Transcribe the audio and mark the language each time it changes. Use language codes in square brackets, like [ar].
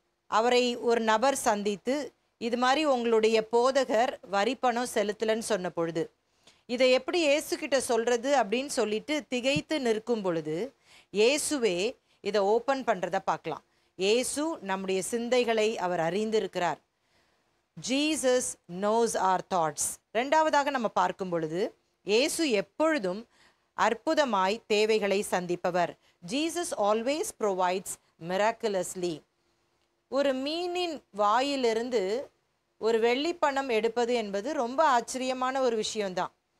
[ta] அவரை ஒரு நபர் சந்தித்து இது மாதிரி உங்களுடைய போதகர் வரி பணம் செலுத்தலன்னு சொன்ன பொழுது இதை எப்படி இயேசு கிட்ட சொல்றது அப்படின்னு சொல்லிட்டு திகைத்து நிற்கும் பொழுது இயேசுவே இதை ஓப்பன் பண்றதை பார்க்கலாம். இயேசு நம்முடைய சிந்தைகளை அவர் அறிந்திருக்கிறார். [en] Jesus knows our thoughts. [ta] ரெண்டாவதாக நம்ம பார்க்கும் பொழுது இயேசு எப்பொழுதும் அற்புதமாய் தேவைகளை சந்திப்பவர். [en] Jesus always provides miraculously. [ta] ஒரு மீனின் வாயிலிருந்து ஒரு வெள்ளி பணம் எடுப்பது என்பது ரொம்ப ஆச்சரியமான ஒரு விஷயம்தான்.